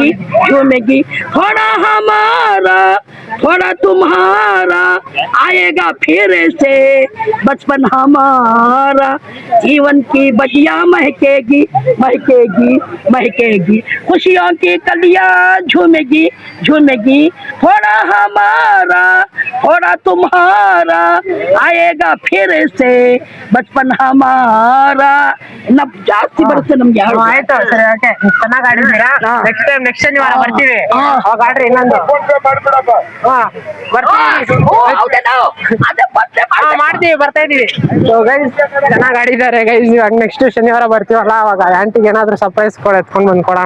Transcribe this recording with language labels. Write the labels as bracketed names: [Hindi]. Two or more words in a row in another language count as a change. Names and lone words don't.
[Hindi] झूमेगी थोड़ा हमारा थोड़ा तुम्हारा आएगा फिर से बचपन हमारा जीवन की बगिया महकेगी महकेगी महकेगी खुशियों की कलियां झूमेगी झूमेगी थोड़ा हमारा थोड़ा तुम्हारा आएगा फिर से बचपन हमारा [Kannada] ನಮ್ ಜಾಸ್ತಿ ಬರುತ್ತೆ ನಮ್ಗೆ. ಆಯ್ತು, ಸರಿ, ಓಕೆ, ಚೆನ್ನಾಗಿ ಆಡಿದ್ದೀರಾ. ನೆಕ್ಸ್ಟ್ ಶನಿವಾರ ಬರ್ತೀವಿ. ಅವಾಗ ಆಡ್ರಿ ಇನ್ನೊಂದು. ಮಾಡ್ತೀವಿ, ಬರ್ತಾ ಇದೀವಿ. ಗೈಸ್ ಚೆನ್ನಾಗಿ ಆಡಿದ್ದಾರೆ ಗೈಸ್. ಇವಾಗ ನೆಕ್ಸ್ಟ್ ಶನಿವಾರ ಬರ್ತೀವಲ್ಲ, ಅವಾಗ ಆಂಟಿಗೆ ಏನಾದ್ರು ಸರ್ಪ್ರೈಸ್ ಎತ್ಕೊಂಡ್ ಬಂದ್ ಕೊಡೋಣ.